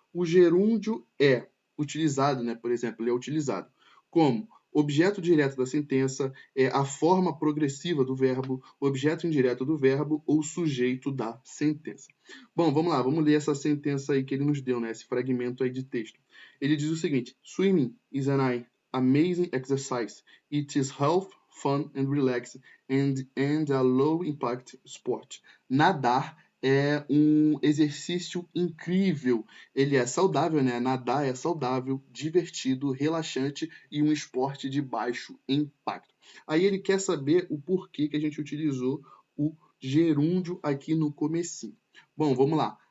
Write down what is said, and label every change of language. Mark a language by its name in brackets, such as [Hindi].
[Portuguese] O gerúndio é utilizado, né, por exemplo, ele é utilizado como objeto direto da sentença, a forma progressiva do verbo, objeto indireto do verbo ou sujeito da sentença. Bom, vamos lá, vamos ler essa sentença aí que ele nos deu, né, esse fragmento aí de texto. Ele diz o seguinte: [English] Swimming is an amazing exercise. It is health, fun and relaxed and a low impact sport. [Portuguese] Nadar é um exercício incrível. Ele é saudável, né? Nadar é saudável, divertido, relaxante e um esporte de baixo impacto. Aí ele quer saber o porquê que a gente utilizou o gerúndio aqui no comecinho. Bom, vamos lá.